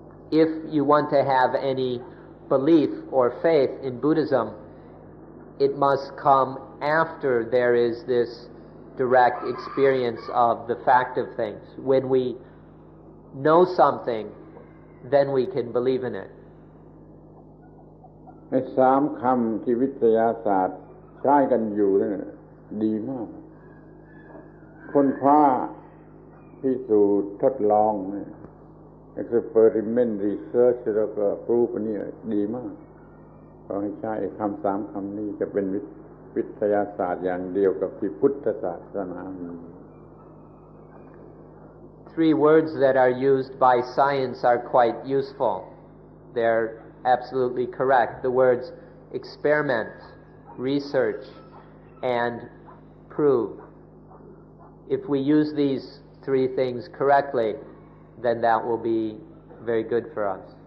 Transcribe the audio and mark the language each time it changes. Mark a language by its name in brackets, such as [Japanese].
[English] If you want to have any belief or faith in Buddhism, it must come after there is this direct experience of the fact of things. When we know something, then we can believe in it. [Thai] ไอ้สามคำที่วิทยาศาสตร์ใช้กันอยู่นั่นดีมากค้นคว้าพิสูจน์ทดลอง experiment research แล้วก็ proof อันนี้ดีมากขอให้ใช้คำสามคำนี้จะเป็นวิทยาศาสตร์อย่างเดียวกับที่พุทธศาสนามี [English] Three words that are used by science are quite useful. They're absolutely correct. The words experiment, research, and prove. If we use these three things correctly, then that will be very good for us.